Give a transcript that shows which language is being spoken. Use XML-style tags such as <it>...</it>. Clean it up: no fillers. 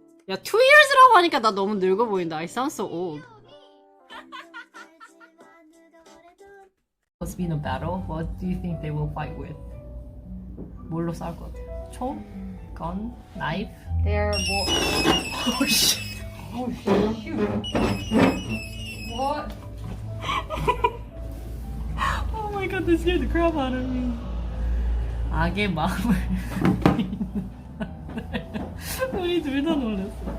<ko>야, 2years라고 하니까 나 너무 늙어 보인다.</ko> <en>I sound so old. Supposed to be in a battle. What do you think they will fight with?</en> <ko>뭘로 싸울 것 같아? 총?</ko> <en>Gun? Knife? They're more... Oh shit. Oh, shoot. What? Oh my god, this scared the crap out of me.</en> <ko>악의 마음을 우리 둘 다 놀랐어.</ko>